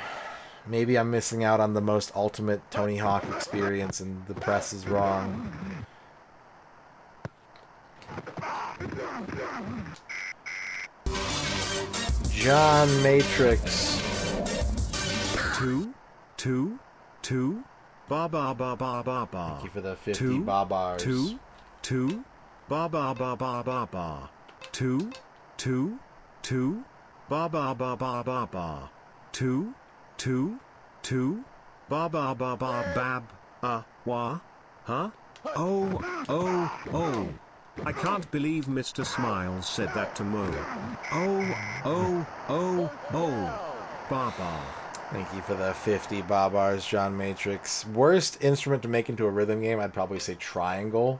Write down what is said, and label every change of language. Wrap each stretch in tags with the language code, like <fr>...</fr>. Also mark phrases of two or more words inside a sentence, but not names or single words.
<en>Maybe I'm missing out on the most ultimate Tony Hawk experience, and the press is wrong. John Matrix. 2, 2, 2, ba ba ba ba ba ba. Thank you for the 50 babars. 2, 2, ba ba ba ba ba ba. 2, 2, 2, ba ba ba ba ba ba. 2, 2, 2, ba ba ba ba bab, wa, huh? Oh. I can't believe Mr. Smiles said that to Mo. Oh. Baba. Thank you for the 50 babars, John Matrix. Worst instrument to make into a rhythm game, I'd probably say triangle.</en>